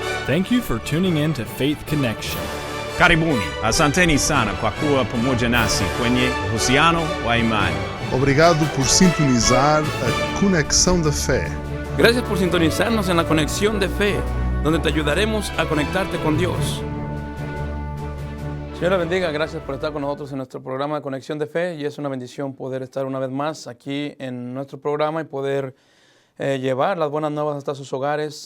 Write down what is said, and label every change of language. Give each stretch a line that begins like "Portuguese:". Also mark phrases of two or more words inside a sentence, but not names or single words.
English: Thank you for tuning in to Faith Connection.
Swahili: Karibuni, asanteni sana kwa kuwa pamoja nasi kwenye uhusiano wa imani.
Portuguese: Obrigado por sintonizar a Conexão da Fé.
Spanish: Gracias por sintonizarnos en la Conexión de Fe, donde te ayudaremos a conectarte con Dios. Señor la bendiga, gracias por estar con nosotros en nuestro programa de Conexión de Fe, y es una bendición poder estar una vez más aquí en nuestro programa y poder llevar las buenas nuevas hasta sus hogares.